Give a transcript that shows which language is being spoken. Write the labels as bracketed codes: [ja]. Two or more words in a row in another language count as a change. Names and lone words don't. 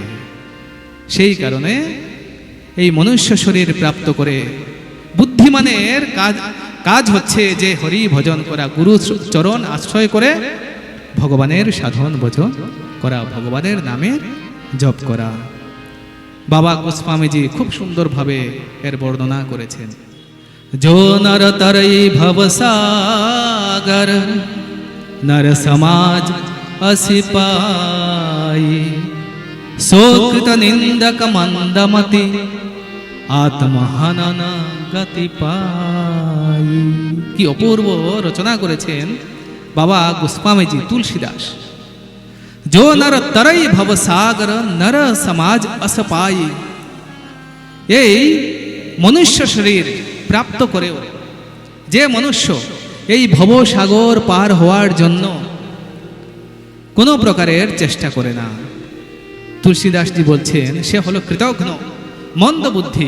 [bn] সেই কারণে এই মনুষ্য শরীর প্রাপ্ত করে বুদ্ধিমানের কাজ হচ্ছে যে হরি ভজন করা, গুরু চরণ আশ্রয় করে ভগবানের সাধন ভজন করা, ভগবানের নামে জপ করা। বাবা গোস্বামীজি খুব সুন্দরভাবে এর বর্ণনা করেছেন। [awa] जो नर तरई भवसागर नर समाज असिपाई सोकृत निंदक मंदमति आत्महनन गति पाई। [bn] কি অপূর্ব রচনা করেছেন বাবা গোস্বামীজি তুলসীদাস। [awa] जो नर तरई भवसागर नर समाज असपाई, [bn] এই মনুষ্য শরীর প্রাপ্ত করেও যে মনুষ্য এই ভবসাগর পার হওয়ার জন্য কোনো প্রকারের চেষ্টা করে না, তুলসীদাসজি বলছেন সে হলো কৃতঘ্ন, মন্দবুদ্ধি।